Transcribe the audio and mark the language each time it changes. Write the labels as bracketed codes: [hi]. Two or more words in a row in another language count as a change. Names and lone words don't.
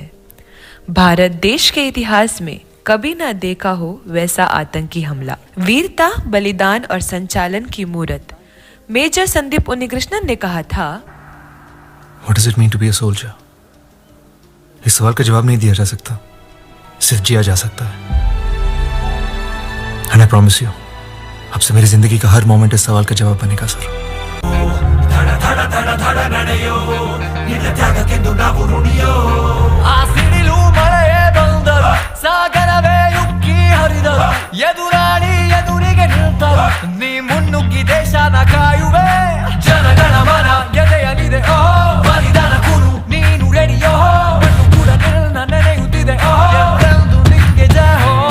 [hi] भारत देश के इतिहास में कभी न देखा हो वैसा आतंकी हमला। वीरता, बलिदान और संचालन की मूरत मेजर संदीप उन्नीकृष्णन ने कहा था, [en] What does it mean to be a soldier? [hi] इस सवाल का जवाब नहीं दिया जा सकता, सिर्फ जिया जा सकता है। [en] And I promise you, [hi] अब से मेरी जिंदगी का हर मोमेंट इस सवाल का जवाब बनेगा सर। [kn] ಎದುರಾಳಿ ಎದುರಿಗೆ ನಿಲ್ತರು ನೀ ಮುನ್ನುಗ್ಗಿ ದೇಶನ ಕಾಯುವೆ ಜನಗಣ ಮನ ಎದೆಯಲಿದೆ ಓ ಬಲಿದಾನ ಕುರು ನೀನು ರೆಡಿಯೋ ಕೂಡ ನಿನ್ನ ನೆನೆಯುತ್ತಿದೆ ಓ ಎಂದು ನಿಂಗೆ ಜಯ ಹೋ